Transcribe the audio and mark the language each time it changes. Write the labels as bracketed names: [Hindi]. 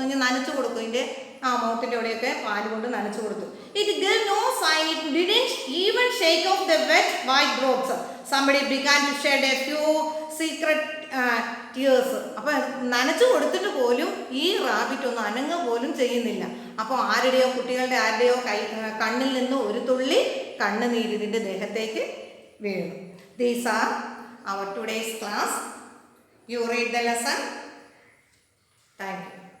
[Malayalam] നനച്ചു കൊടുക്കും ഇതിൻ്റെ മൗത്തിൻ്റെ അവിടെയൊക്കെ പാല് കൊണ്ട് നനച്ചു കൊടുത്തു. [English] It gave no sign. It didn't even shake off the wet white drops. Somebody began to shed a few secret tears. [Malayalam] അപ്പോൾ നനച്ചു കൊടുത്തിട്ട് പോലും ഈ റാബിറ്റ് ഒന്നും അനങ്ങ പോലും ചെയ്യുന്നില്ല. അപ്പോൾ ആരുടെയോ കുട്ടികളുടെ ആരുടെയോ കണ്ണിൽ നിന്ന് ഒരു തുള്ളി കണ്ണുനീര് ഇതിൻ്റെ ദേഹത്തേക്ക് വീണു. [English] These are our today's class. You read the lesson. Thank you.